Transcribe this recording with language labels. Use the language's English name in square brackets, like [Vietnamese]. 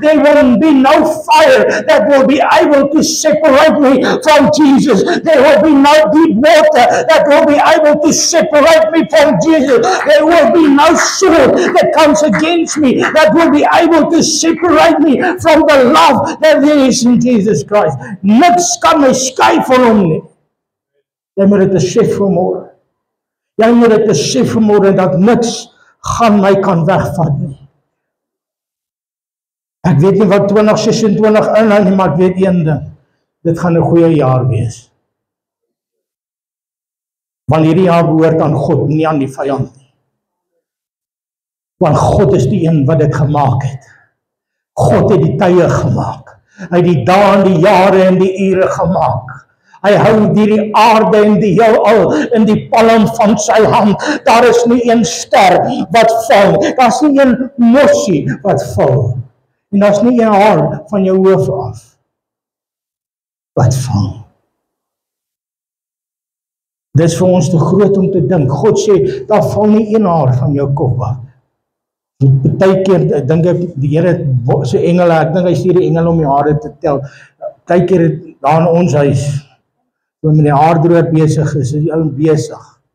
[English] There will be no fire that will be able to separate me from Jesus. There will be no deep water that will be able to separate me from Jesus. There will be no sword that comes against me that will be able to separate me from the love that there is in Jesus Christ. [Afrikaans] Niks kan my skei van hom nie. Jy moet dit besef vanmôre. Jy moet dit besef vanmôre dat niks gaan my kan wegvat nie. Ek weet nie wat 2026 inhou nie, maar ek weet een ding. Dit gaan 'n goeie jaar wees. Want hierdie jaar behoort aan God, nie aan die vyand nie. Want God is die een wat dit gemaak het. God het die tye gemaak. Hy het die dae en die jare en die ure gemaak. Hy hou die aarde en die heelal in die palm van sy hand. Daar is nie een ster wat val. Daar is nie een mossie wat val. En daar is nie een haar van jou hoof af wat val. Dit is vir ons te groot om te dink. God sê, daar val nie een haar van jou kop af. Partykeer, ek dink die Here se engele, ek dink hy stuur die engele om die hare te tel. Partykeer daar in ons huis, toe met die haardroër besig is die ou besig.